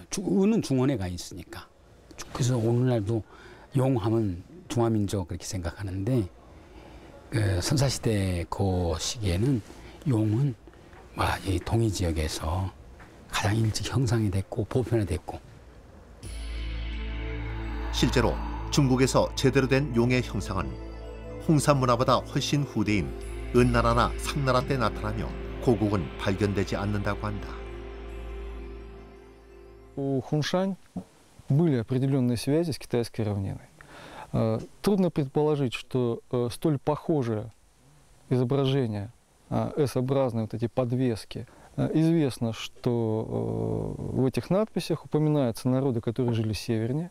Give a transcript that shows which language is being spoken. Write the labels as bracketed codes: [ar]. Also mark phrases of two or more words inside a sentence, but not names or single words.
[ko] 은은 중원에 가 있으니까. 그래서 오늘날도 용하면 중화민족 그렇게 생각하는데 그 선사시대 그 시기에는 용은 이 동이 지역에서 가장 일찍 형성이 됐고 보편화됐고. 실제로 중국에서 제대로 된 용의 형상은 홍산 문화보다 훨씬 후대인 은나라나 상나라 때 나타나며 고국은 발견되지 않는다고 한다. [ru] У Хуншань были определенные связи с китайской равниной. Трудно предположить, что столь похожее изображение, S-образные вот эти подвески. Известно, что в этих надписях упоминаются народы, которые жили севернее.